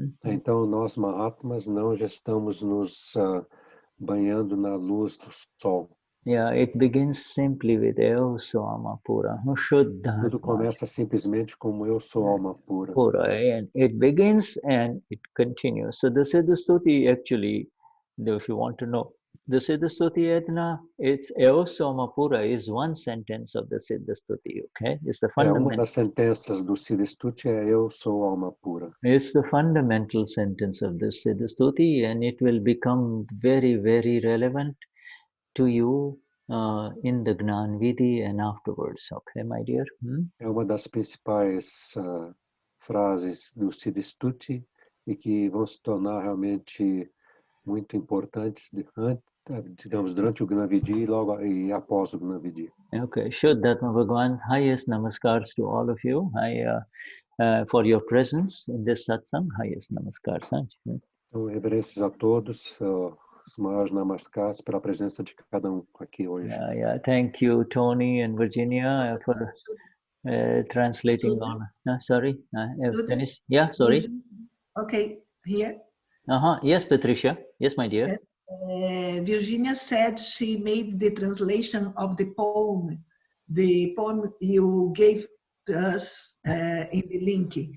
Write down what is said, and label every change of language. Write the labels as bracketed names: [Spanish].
[Portuguese] Então nós Mahatmas não já estamos nos banhando na luz do sol. [English] Yeah, it begins simply with [Portuguese] Eu sou alma pura, [English] Shuddha. [Portuguese] Tudo começa simplesmente como eu sou alma pura. [English] And it begins and it continues. So the Siddha Stuti actually, if you want to know, the Siddha Stuti Edna, it's [Portuguese] Eu sou alma pura [English] is one sentence of the Siddha Stuti, okay? It's the fundamental. [Portuguese] Uma das sentenças do Siddha Stuti é Eu sou alma pura. [English] It's the fundamental sentence of the Siddha Stuti, and it will become very, very relevant to you in the Gnani Vidhi and afterwards, okay, my dear? [Portuguese] É uma das principais frases do Siddha Stuti e que vão se tornar realmente muito importantes, digamos, durante o Gnani Vidhi e após o Gnani Vidhi. [English] Okay, Shuddhatma Bhagwan's highest namaskars to all of you. For your presence in this satsang, highest namaskars. [Portuguese] Então, reverências a todos. Os maiores namaskars pela presença de cada aqui hoje. [English] Thank you, Tony and Virginia, for translating all. Sorry, Dennis? Yeah, sorry. Okay, here. Yes, Patricia. Yes, my dear. Virginia said she made the translation of the poem you gave to us in the link.